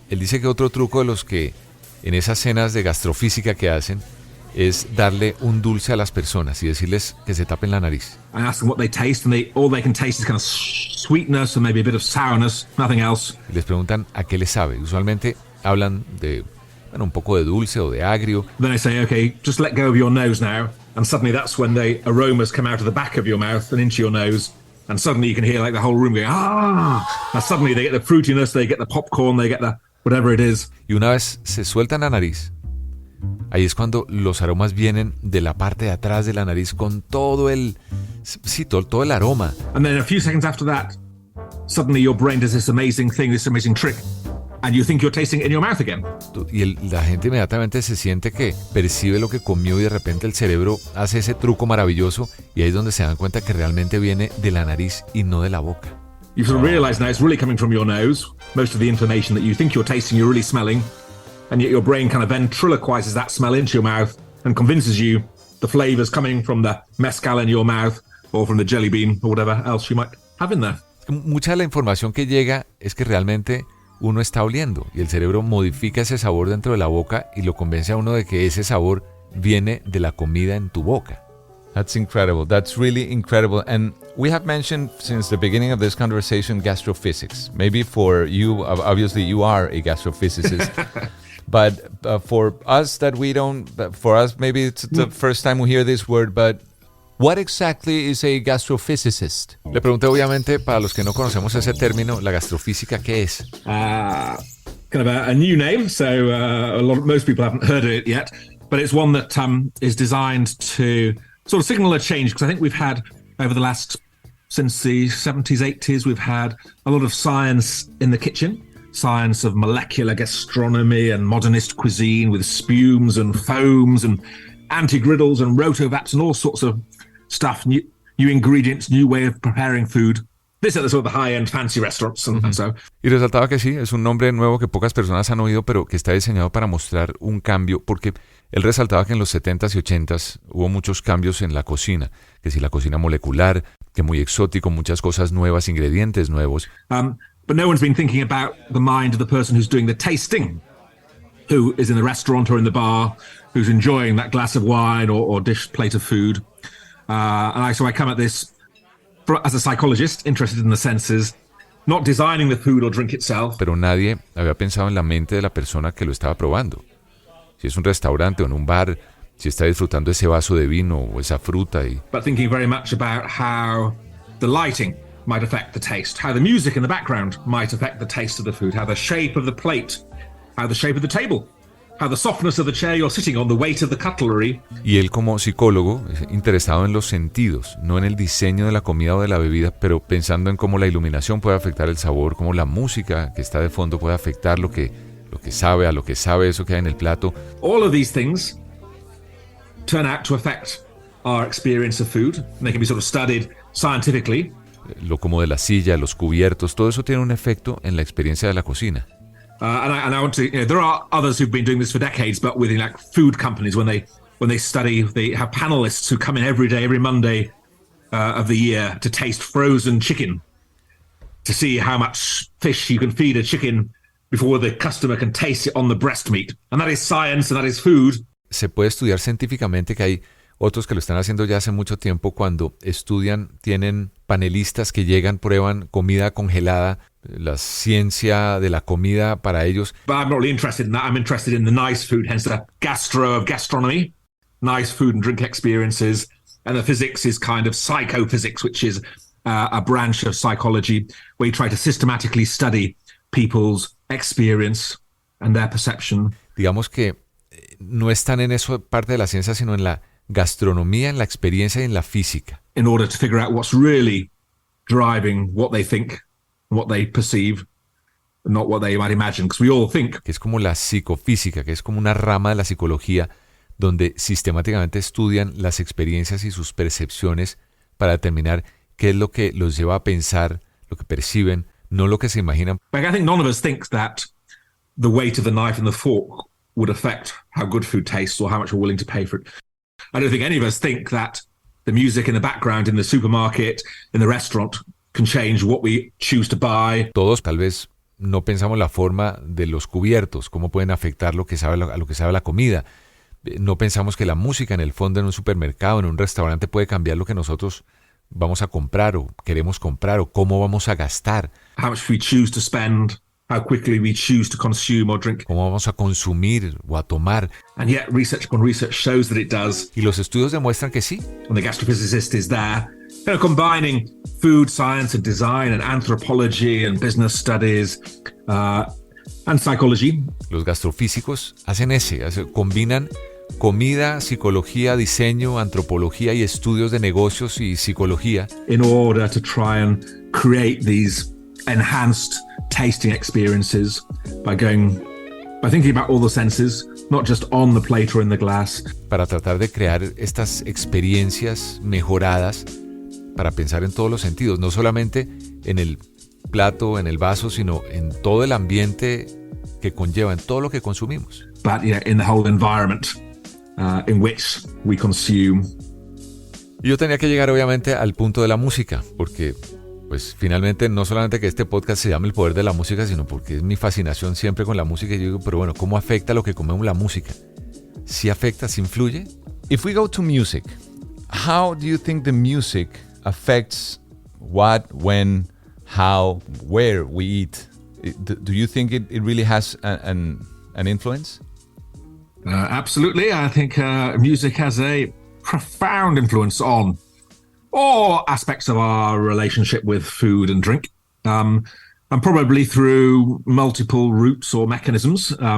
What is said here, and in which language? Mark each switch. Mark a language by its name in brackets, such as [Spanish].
[Spanish] Él dice que otro truco de los que en esas cenas de gastrofísica que hacen es darle un dulce a las personas y decirles que se tapen la nariz. [English] I ask them what they taste, and all they can taste is kind of sweetness and maybe a bit of sourness, nothing else. [Spanish] Y les preguntan a qué les sabe. Usualmente hablan de un poco de dulce o de agrio. [English] Then I say, okay, just let go of your nose now, and suddenly that's when the aromas come out of the back of your mouth and into your nose, and suddenly you can hear like the whole room going, ah! And suddenly they get the fruitiness, they get the popcorn, they get the whatever it is. [Spanish] Y una vez se sueltan la nariz, ahí es cuando los aromas vienen de la parte de atrás de la nariz con todo el aroma. [English] And then a few seconds after that, suddenly your brain does this amazing thing, this amazing trick, and you think you're tasting it in your mouth again. [Spanish] Y la gente inmediatamente se siente que percibe lo que comió y de repente el cerebro hace ese truco maravilloso y ahí es donde se dan cuenta que realmente viene de la nariz y no de la boca. [English] You sort of realize now it's really coming from your nose. Most of the information that you think you're tasting, you're really smelling. And yet your brain kind of ventriloquizes that smell into your mouth and convinces you the flavors coming from the mezcal in your mouth or from the jelly bean or whatever else you might have in there. [Spanish] Mucha de la información que llega es que realmente uno está oliendo y el cerebro modifica ese sabor dentro de la boca y lo convence a uno de que ese sabor viene de la comida en tu boca. [English] That's incredible. That's really incredible. And we have mentioned since the beginning of this conversation gastrophysics. Maybe for you, obviously you are a gastrophysicist. But for us maybe it's the first time we hear this word, but what exactly is a gastrophysicist? [Spanish] Le pregunté obviamente, para los que no conocemos ese término, la gastrofísica, ¿qué es? [English] Kind of a new name, so most people haven't heard of it yet, but it's one that is designed to sort of signal a change, because I think we've had, over the since the 70s, 80s, we've had a lot of science in the kitchen. Science of molecular gastronomy and modernist cuisine with spumes and foams and anti-griddles and rotovats and all sorts of stuff, new ingredients, new way of preparing food. This is the sort of the high-end fancy restaurants and so. [Spanish] Y resaltaba que sí, es un nombre nuevo que pocas personas han oído, pero que está diseñado para mostrar un cambio, porque él resaltaba que en los 70s y 80s hubo muchos cambios en la cocina, que si la cocina molecular, que muy exótico, muchas cosas nuevas, ingredientes nuevos. [English] But no one's been thinking about the mind of the person who's doing the tasting, who is in the restaurant or in the bar, who's enjoying that glass of wine or dish plate of food. So I come at this as a psychologist interested in the senses, not designing the food or drink itself. [Spanish] Pero nadie había pensado en la mente de la persona que lo estaba probando. Si es un restaurante o en un bar, si está disfrutando ese vaso de vino o esa fruta. [English] But thinking very much about how the lighting might affect the taste, how the music in the background might affect the taste of the food, how the shape of the plate, how the shape of the table, how the softness of the chair you're sitting on, the weight of the cutlery. [Spanish] Y él como psicólogo, interesado en los sentidos, no en el diseño de la comida o de la bebida, pero pensando en cómo la iluminación puede afectar el sabor, cómo la música que está de fondo puede afectar lo que sabe, a lo que sabe eso que hay en el plato. [English] All of these things turn out to affect our experience of food. And they can be sort of studied scientifically. [Spanish] Lo como de la silla, los cubiertos, todo eso tiene un efecto en la experiencia de la cocina. [English] And I want to. There are others who've been doing this for decades, but with like food companies, when they study, they have panelists who come in every day, every Monday of the year to taste frozen chicken, to see how much fish you can feed a chicken before the customer can taste it on the breast meat. And that is science, and that is food. [Spanish] Se puede estudiar científicamente, que hay otros que lo están haciendo ya hace mucho tiempo, cuando estudian, tienen panelistas que llegan, prueban comida congelada, la ciencia de la comida para ellos. [English] But I'm not really interested in that. I'm interested in the nice food, hence the gastro of gastronomy, nice food and drink experiences. And the physics is kind of psychophysics, which is a branch of psychology where you try to systematically study people's experience and their perception. [Spanish] Digamos que no están en eso parte de la ciencia, sino en la gastronomía, en la experiencia y en la física. [English] In order to figure out what's really driving what they think, what they perceive, not what they might imagine, because we all think. [Spanish] Que es como la psicofísica, que es como una rama de la psicología donde sistemáticamente estudian las experiencias y sus percepciones para determinar qué es lo que los lleva a pensar, lo que perciben, no lo que se imaginan. [English] Like, I think none of us think that the weight of the knife and the fork would affect how good food tastes or how much we're willing to pay for it. I don't think any of us think that the music in the background in the supermarket, in the restaurant, can change what we choose to buy. [Spanish] Todos tal vez no pensamos la forma de los cubiertos, cómo pueden afectar lo que sabe, a lo que sabe la comida. No pensamos que la música en el fondo en un supermercado, en un restaurante, puede cambiar lo que nosotros vamos a comprar o queremos comprar o cómo vamos a gastar. [English] How much we choose to spend, how quickly we choose to consume or drink. [Spanish] Cómo vamos a consumir o a tomar. [English] And yet research upon research shows that it does. [Spanish] Y los estudios demuestran que sí. [English] And the gastrophysicist is there, combining food science and design and anthropology and business studies and psychology. [Spanish] Los gastrofísicos hacen combinan comida, psicología, diseño, antropología y estudios de negocios y psicología. [English] In order to try and create these enhanced tasting experiences by thinking about all the senses, not just on the plate or in the glass. [Spanish] Para tratar de crear estas experiencias mejoradas, para pensar en todos los sentidos, no solamente en el plato, en el vaso, sino en todo el ambiente que conlleva, en todo lo que consumimos. [English] But in the whole environment in which we consume. [Spanish] Y yo tenía que llegar obviamente al punto de la música, porque pues finalmente no solamente que este podcast se llame El Poder de la Música, sino porque es mi fascinación siempre con la música. Y yo digo, pero bueno, ¿cómo afecta lo que comemos la música? ¿Sí afecta, sí influye? [English] If we go to music, how do you think the music affects what, when, how, where we eat? Do you think it really has an influence? Absolutely. I think music has a profound influence on all aspects of our relationship with food and drink, and probably through multiple routes or mechanisms.